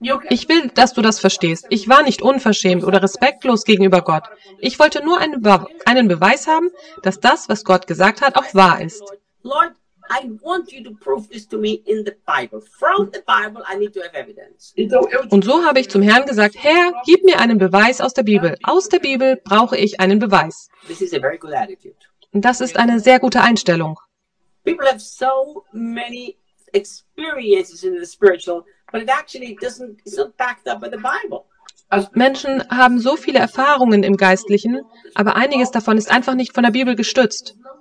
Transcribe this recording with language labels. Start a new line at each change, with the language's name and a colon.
German: Ich will, dass du das verstehst. Ich war nicht unverschämt oder respektlos gegenüber Gott. Ich wollte nur einen Beweis haben, dass das, was Gott gesagt hat, auch wahr ist.
English: Lord, I want you to prove this to me in the Bible. From the Bible, I need to have evidence.
German: Und so habe ich zum Herrn gesagt, Herr, gib mir einen Beweis aus der Bibel. Aus der Bibel brauche ich einen Beweis.
English: This is a very good attitude.
German: Das ist eine sehr gute Einstellung.
English: People have so many experiences in the spiritual, but it actually doesn't, it's not backed up by the Bible.
German: Menschen haben so viele Erfahrungen im Geistlichen, aber einiges davon ist einfach nicht von der Bibel gestützt.